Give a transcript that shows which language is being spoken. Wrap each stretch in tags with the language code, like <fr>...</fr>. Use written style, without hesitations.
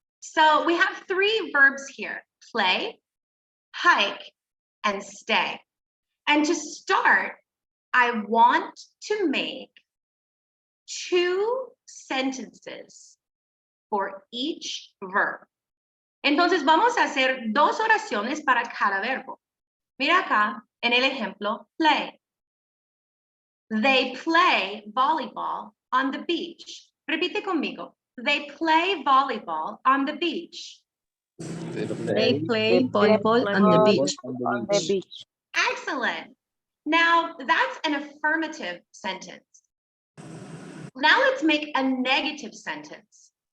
<en>So we have 3 verbs here: play, hike, and stay. And to start, I want to make 2 sentences for each verb.</en> <es>Entonces vamos a hacer 2 oraciones para cada verbo. Mira acá en el ejemplo, play.</es> <en>They play volleyball on the beach.</en> <es>Repite conmigo.</es> <en>They play volleyball on the beach. They play volleyball on the beach. Excellent. Now that's an affirmative sentence. Now let's make a negative sentence.</en>